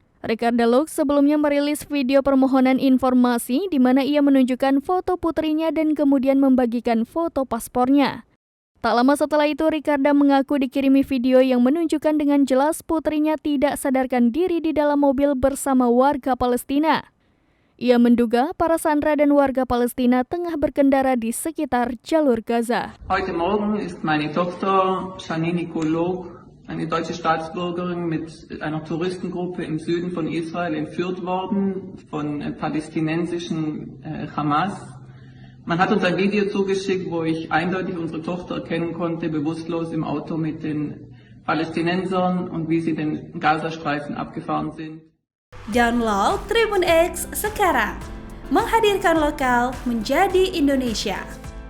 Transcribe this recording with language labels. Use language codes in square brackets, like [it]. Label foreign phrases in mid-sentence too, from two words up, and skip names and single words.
[id] Ricarda Luke sebelumnya merilis video permohonan informasi di mana ia menunjukkan foto putrinya dan kemudian membagikan foto paspornya. Tak lama setelah itu, Ricarda mengaku dikirimi video yang menunjukkan dengan jelas putrinya tidak sadarkan diri di dalam mobil bersama warga Palestina. Ia menduga para sandera dan warga Palestina tengah berkendara di sekitar jalur Gaza. [de] Heute Morgen ist meine Tochter Janine Nikolog, eine deutsche Staatsbürgerin, mit einer Touristengruppe im Süden von Israel entführt worden von palästinensischen Hamas. Man hat uns ein Video zugeschickt, wo ich eindeutig unsere Tochter erkennen konnte, bewusstlos im Auto mit den Palästinensern und wie sie den Gazastreifen abgefahren sind. [id] Download Tribun X sekarang, menghadirkan lokal menjadi Indonesia.